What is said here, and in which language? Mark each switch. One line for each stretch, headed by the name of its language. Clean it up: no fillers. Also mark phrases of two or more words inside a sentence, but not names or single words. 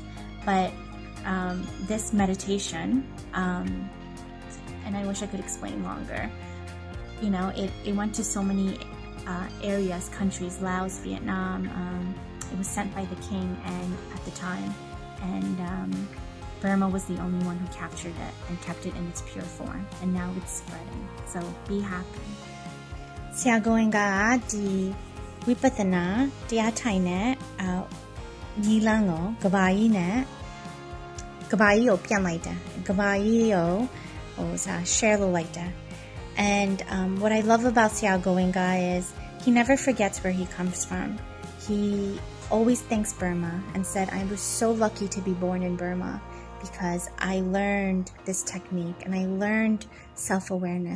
English: But this meditation, and I wish I could explain longer, it went to so many areas, countries, Laos, Vietnam. It was sent by the king at the time, and Burma was the only one who captured it and kept it in its pure form, and now it's spreading. So be happy.
Burmese: ဆရာ Goenka ကဒီဝိပဿနာတရားထိုင်တဲ့ညီလန်းကိုကဘာကြီးကိုပြန်လိုက်တာကဘာကြီးကိုshare လုပ်လိုက်တာ
English: and what I love about Sia Goenka is he never forgets where he comes from. He always thanks Burma and said, I was so lucky to be born in Burma because I learned this technique and I learned self-awareness.